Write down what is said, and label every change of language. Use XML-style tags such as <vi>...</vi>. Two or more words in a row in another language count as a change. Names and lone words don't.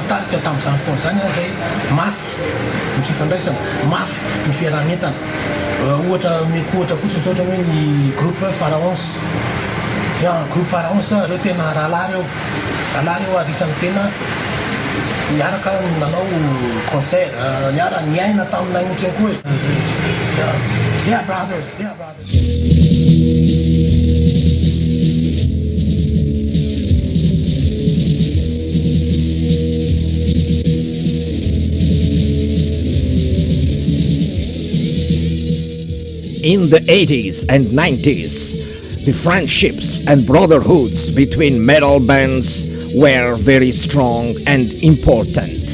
<mg>tarika tamin'izany fotoana zany a zay mafy ny fifandraisana mafy ny fiarahametana ohatra mety ohatra fotsiny zao ohatra hoe ny groupe Pharaons groupe Pharaons reo tena rahalahy reo arisany tena niaraka nanao concert niaina taminay mihitsy ihany koa</mg> <en>they are brothers. In the 80s and 90s, the friendships and brotherhoods between metal bands were very strong and important.</en>